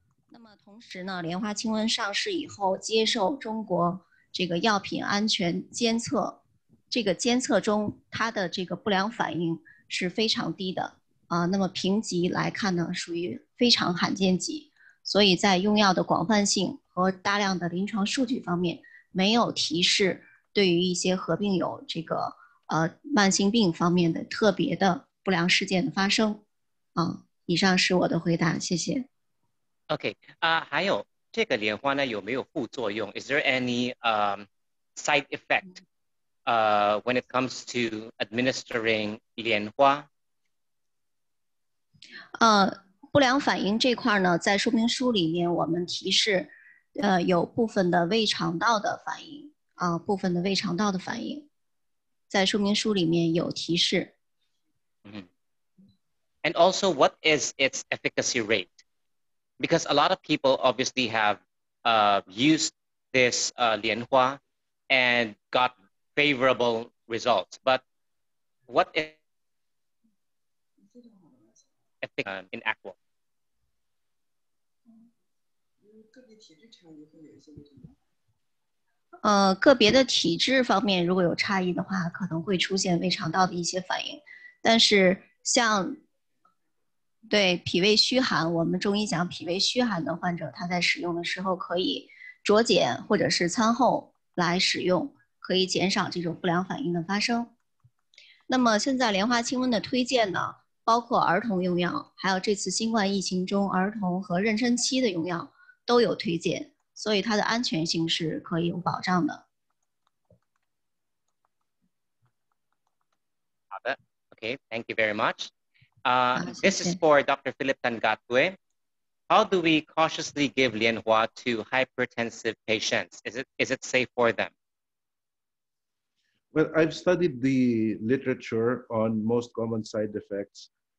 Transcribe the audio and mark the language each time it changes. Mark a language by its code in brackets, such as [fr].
[zh] 那么同时呢，莲花清瘟上市以后，接受中国这个药品安全监测，这个监测中它的这个不良反应是非常低的那么评级来看呢，属于非常罕见级，所以在用药的广泛性和大量的临床数据方面，没有提示对于一些合并有这个慢性病方面的特别的不良事件的发生以上是我的回答，谢谢。 [en] OK， [zh] 还有这个莲花呢有没有副作用 [en] ？Is there any side effect when it comes to administering 莲花？ [zh] 不良反应这块呢，在说明书里面我们提示，有部分的胃肠道的反应部分的胃肠道的反应，在说明书里面有提示。 [en] And also, what is its efficacy rate? Because a lot of people obviously have used this Lianhua and got favorable results. But what is in actual? [zh] 个别的体质方面如果有差异的话，可能会出现胃肠道的一些反应。但是像对脾胃虚寒，我们中医讲脾胃虚寒的患者，他在使用的时候可以酌减或者是餐后来使用，可以减少这种不良反应的发生。那么现在莲花清瘟的推荐呢，包括儿童用药，还有这次新冠疫情中儿童和妊娠期的用药都有推荐，所以它的安全性是可以有保障的。好的 [en] Okay, thank you very much. This is for Dr. Philip Tangatue. How do we cautiously give Lianhua to hypertensive patients? Is it safe for them? Well, I've studied the literature on most common side effects.